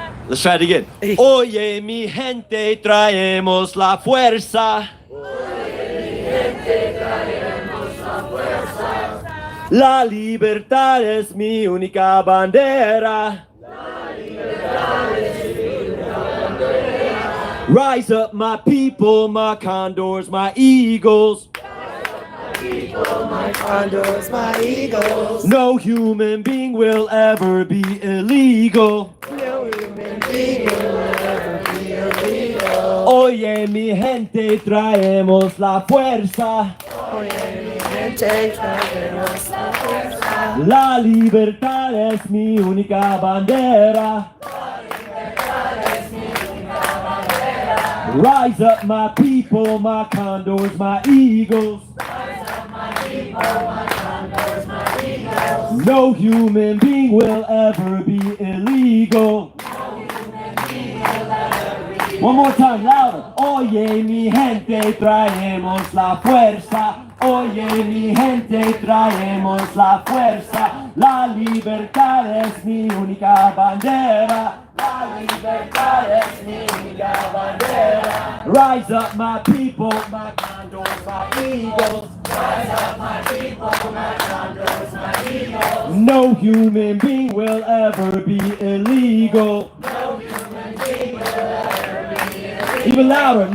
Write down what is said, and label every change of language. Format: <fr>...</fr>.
<en>Let's try it again.</en> <es>Oye, mi gente, traemos la fuerza. La libertad es mi única bandera.</es> <en>Rise up, my people, my condors, my eagles. My condors, my eagles. No human being will ever be illegal. No human being will ever be illegal.</en> <es>Oye, mi gente, traemos la fuerza. Oye, mi gente, traemos la fuerza. La libertad es mi única bandera.</es> <en>Rise up, my people, my condors, my eagles. No human being will ever be illegal. One more time, louder.</en> <es>Oye, mi gente, traemos la fuerza. Oye, mi gente, traemos la fuerza. La libertad es mi única bandera. La libertad es mi única bandera.</es> <en>Rise up, my people, my condors, my eagles. Rise up, my people, my condors, my eagles. No human being will ever be illegal. No human being will ever be illegal. Even louder.</en>